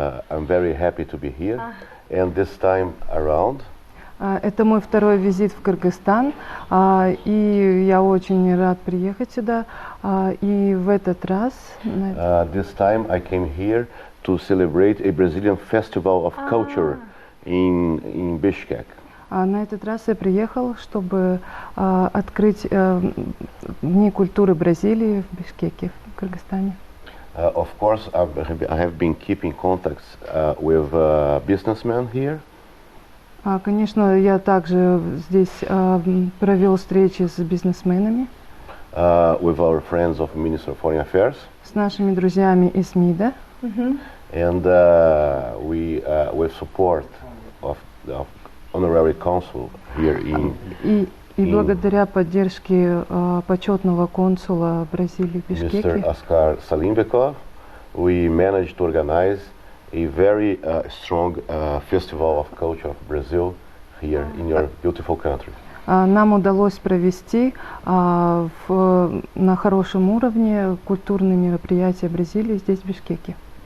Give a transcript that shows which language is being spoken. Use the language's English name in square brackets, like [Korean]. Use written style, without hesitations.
[English] I'm very happy to be here, and this time around. [Russian] Это мой второй визит в Кыргызстан, и я очень рад приехать сюда. И в этот раз. [English] This time I came here to celebrate a Brazilian festival of culture in Bishkek. [Russian] На этот раз я приехал, чтобы открыть Дни культуры Бразилии в Бишкеке, в Кыргызстане. [English] Of course, I have been keeping contacts with businessmen here. [Russian] Конечно, я также здесь провел встречи с бизнесменами. [English] With our friends of Ministry of Foreign Affairs. [Russian] С нашими друзьями из МИДа. [English] And with support of honorary consul here [Russian] И благодаря поддержке почетного консула Бразилии в Бишкеке, [English] Mr. Askar Salimbekov, we managed to organize a very strong festival of culture of Brazil here in your beautiful country. [Russian] Нам удалось провести на хорошем уровне культурные мероприятия Бразилии здесь, в Бишкеке.